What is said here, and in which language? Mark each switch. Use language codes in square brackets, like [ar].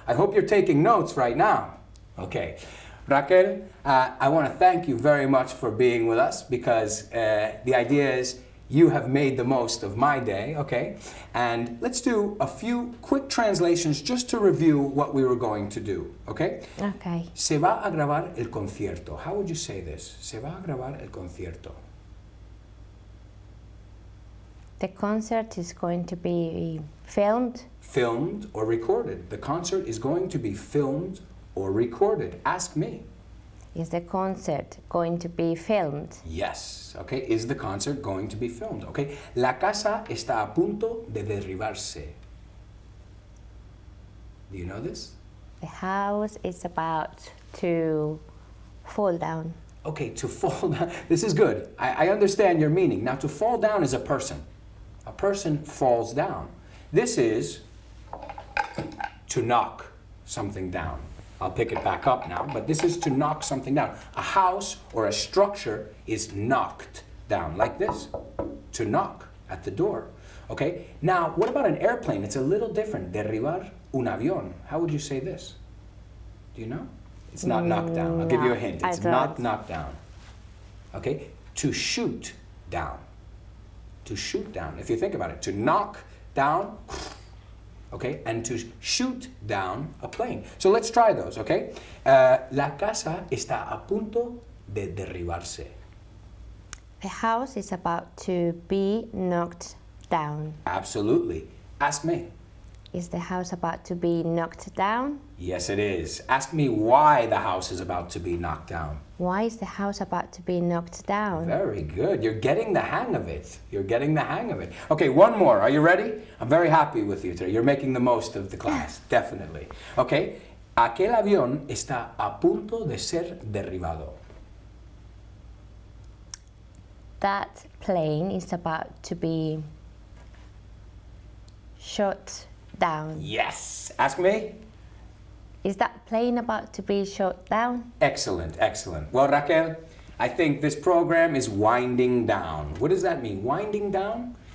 [en] I hope you're taking notes right now. Okay. Raquel, I want to thank you very much for being with us because the idea is you have made the most of my day, okay? And let's do a few quick translations just to review what we were going to do, okay? Okay. [es] Se va a grabar el concierto. [en] How would you say this? [es] Se va a grabar el concierto. [en] The concert is going to be filmed. Filmed or recorded. The concert is going to be filmed or recorded. Ask me. Is the concert going to be filmed? Yes. Okay. Is the concert going to be filmed? Okay. [es] La casa está a punto de derribarse. [en] Do you know this? The house is about to fall down. Okay, to fall down. This is good. I understand your meaning. Now, to fall down is a person. A person falls down. This is to knock something down. I'll pick it back up now, but this is to knock something down. A house or a structure is knocked down, like this. To knock at the door. Okay? Now, what about an airplane? It's a little different. [es] Derribar un avión. [en] How would you say this? Do you know? It's not knocked down. I'll give you a hint. It's not knocked down. Okay? To shoot down. To shoot down. If you think about it, to knock down, okay, and to shoot down a plane. So let's try those, okay? [es] La casa está a punto de derribarse. [en] The house is about to be knocked down. Absolutely. Ask me. Is the house about to be knocked down? Yes, it is. Ask me why the house is about to be knocked down. Why is the house about to be knocked down? Very good. You're getting the hang of it. You're getting the hang of it. Okay, one more. Are you ready? I'm very happy with you today. You're making the most of the class, definitely. Okay. [es] Aquel avión está a punto de ser derribado. [en] That plane is about to be shot down. Yes. Ask me. Is that plane about to be shot down? Excellent, excellent. Well, Raquel, I think this program is winding down. What does that mean? Winding down?